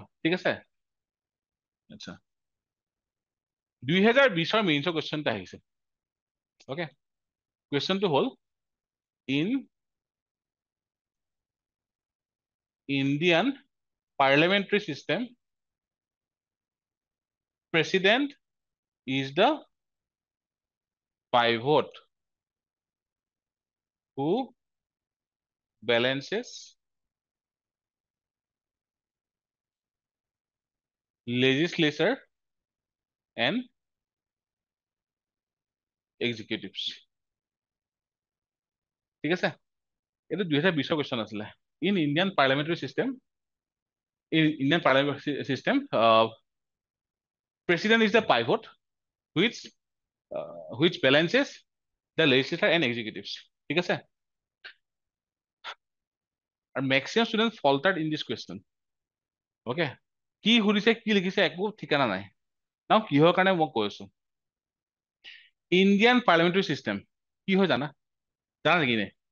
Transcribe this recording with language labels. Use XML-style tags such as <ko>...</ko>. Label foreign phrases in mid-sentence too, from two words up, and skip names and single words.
<as>ঠিক আছে, আচ্ছা 2020ৰ মেইনছৰ কুৱেশ্যন এটা আহিছে। অ'কে, কুৱেশ্যনটো হ'ল ইন</as> <en>Indian parliamentary system, president is the pivot who balances legislature and executives.</en> <as>ঠিক আছে, এইটো 2020ৰ কুৱেশ্যন আছিলে।</as> <en>In Indian parliamentary system, president is the pivot which balances the legislature and executives.</en> <as>ঠিক আছে, আৰু</as> <en>maximum student faltered in this question.</en> <as>অ'কে, কি সুধিছে কি লিখিছে একো ঠিকানা নাই। নাও কিহৰ কাৰণে মই কৈ আছো,</as> <en>Indian parliamentary system</en> <as>কি হয় জানা নেকি নে?</as>